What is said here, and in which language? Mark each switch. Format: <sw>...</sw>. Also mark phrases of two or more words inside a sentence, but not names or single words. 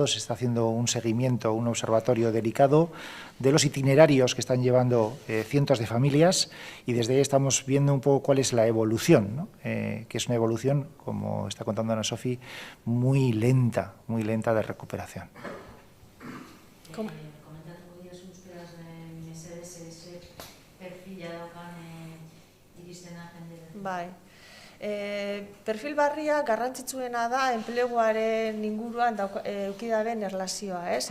<es>Se está haciendo un seguimiento, un observatorio delicado de los itinerarios que están llevando cientos de familias, y desde ahí estamos viendo un poco cuál es la evolución, ¿no? Que es una evolución, como está contando Ana Sofi, muy lenta de recuperación.</es> <eu>Bai. Perfil barria garrantzitsuena da enpleguaren inguruan eduki daben erlazioa, ez?</eu>